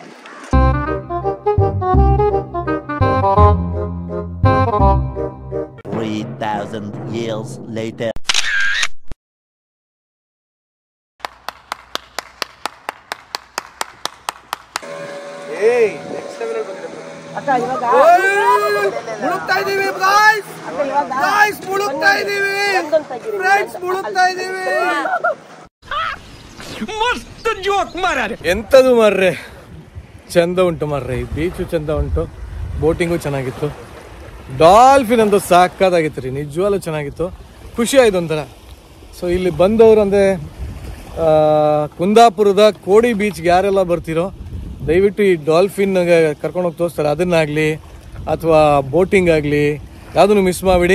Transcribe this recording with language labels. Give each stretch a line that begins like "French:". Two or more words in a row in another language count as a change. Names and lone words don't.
English: 3,000 years later.
Kannada: ಅಕ್ಕ ಇವಾಗ ಮುಳುಗ್ತಾ ಇದೀವಿ ಗಾಯ್ಸ್ ಮುಳುಗ್ತಾ ಇದೀವಿ ಫ್ರೆಂಡ್ಸ್ ಮುಳುಗ್ತಾ ಇದೀವಿ.
Hindi: मस्त जोक मारा रे
Kannada: ಎಂತದು ಮಾರ್ರೆ, ಚಂದ ಉಂಟು ಮಾರ್ರೆ, ಈ ಬೀಚು ಚಂದ ಉಂಟು, ಬೋಟಿಂಗು ಚೆನ್ನಾಗಿತ್ತು, ಡಾಲ್ಫಿನ್ ಅಂತೂ ಸಾಕಾಗಿತ್ತು ರೀ, ನಿಜವಾಗ್ಲೂ ಚೆನ್ನಾಗಿತ್ತು, ಖುಷಿ ಆಯ್ತು ಒಂಥರ. ಸೊ ಇಲ್ಲಿ ಬಂದವರು ಅಂದರೆ ಕುಂದಾಪುರದ ಕೋಡಿ ಬೀಚ್ಗೆ ಯಾರೆಲ್ಲ ಬರ್ತಿರೋ ದಯವಿಟ್ಟು ಈ ಡಾಲ್ಫಿನ್ ಕರ್ಕೊಂಡೋಗಿ ತೋರಿಸ್ತಾರೆ, ಅದನ್ನಾಗಲಿ ಅಥವಾ ಬೋಟಿಂಗ್ ಆಗಲಿ ಯಾವುದನ್ನು ಮಿಸ್ ಮಾಡಿಬಿಡಿ.